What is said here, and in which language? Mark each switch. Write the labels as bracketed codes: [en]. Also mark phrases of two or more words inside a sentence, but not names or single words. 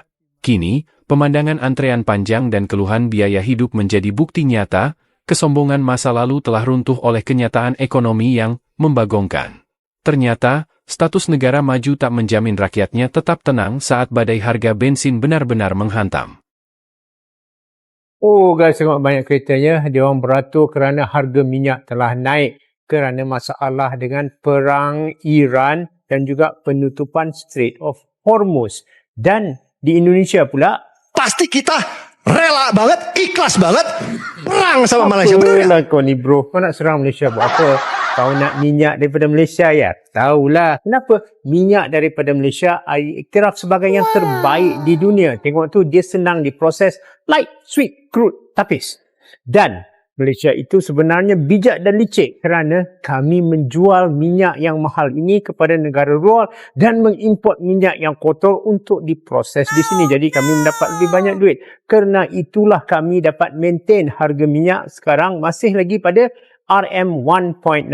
[id] Kini, pemandangan antrean panjang dan keluhan biaya hidup menjadi bukti nyata, kesombongan masa lalu telah runtuh oleh kenyataan ekonomi yang membagongkan. Ternyata, status negara maju tak menjamin rakyatnya tetap tenang saat badai harga bensin benar-benar menghantam. [en] Oh guys, [ms] sangat banyak keretanya. Dia orang beratur kerana harga minyak telah naik kerana masalah dengan perang Iran dan juga penutupan Strait of Hormuz. Dan di Indonesia pula, [id] Pasti kita rela banget, ikhlas banget perang sama Malaysia. [ms] Betul lah kau ni bro. Kau nak serang Malaysia buat apa? Kau nak minyak daripada Malaysia ya? Tahulah. Kenapa? Minyak daripada Malaysia iktiraf sebagai yang terbaik di dunia. Tengok tu, dia senang diproses. [en] Light, sweet, crude, [ms] tapis. Dan Malaysia itu sebenarnya bijak dan licik kerana kami menjual minyak yang mahal ini kepada negara luar dan mengimport minyak yang kotor untuk diproses di sini. Jadi kami mendapat lebih banyak duit. Kerana itulah kami dapat maintain harga minyak sekarang masih lagi pada RM1.99.